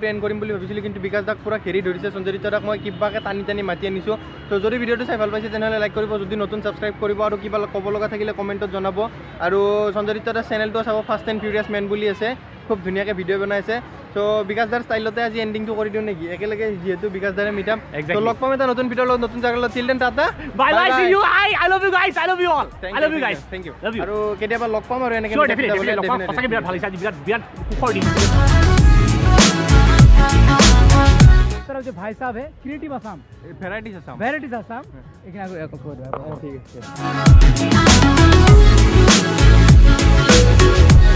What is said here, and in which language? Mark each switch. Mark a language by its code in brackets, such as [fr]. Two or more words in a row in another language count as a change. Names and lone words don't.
[as] এণ্ড কৰিম বুলি ভাবিছিলোঁ কিন্তু বিকাশ দাক পুৰা ঘেৰি ধৰিছে সঞ্জয়িতা দাক মই কিবাকৈ টানি মাতি আনিছোঁ তো যদি ভিডিঅ'টো চাই ভাল পাইছে তেনেহ'লে লাইক কৰিব যদি নতুন ছাবস্ক্ৰাইব কৰিব আৰু কিবা ক'ব লগা থাকিলে কমেণ্টত জনাব আৰু সঞ্জয়িতা দাৰ চেনেলটো চাব ফাষ্ট এণ্ড ফিউৰিয়াছ মেন বুলি আছে খুব ধুনীয়াকৈ ভিডিঅ' বনাইছে তো বিকাশ দাৰ ষ্টাইলতে আজি এণ্ডিংটো কৰি দিওঁ নেকি একেলগে যিহেতু বিকাশ দাৰে মিটআপ তো লগ পাম এটা নতুন ভিডিঅ'ৰ লগত নতুন জাগাৰ লগত চিলড্ৰেন টাটা [en] bye bye see you I love you guys I love you all I love you guys thank you love you [as] আৰু কেতিয়াবা লগ পাম আৰু এনেকৈ ডেফিনেটলি সঁচাকৈ বিৰাট ভাল লাগিছে আজি বিৰাট সুখৰ দিন [hi] तरफ जो भाई साहब है क्रिएटिव आसाम ভেৰাইটিজ आसाम लेकिन ठीक है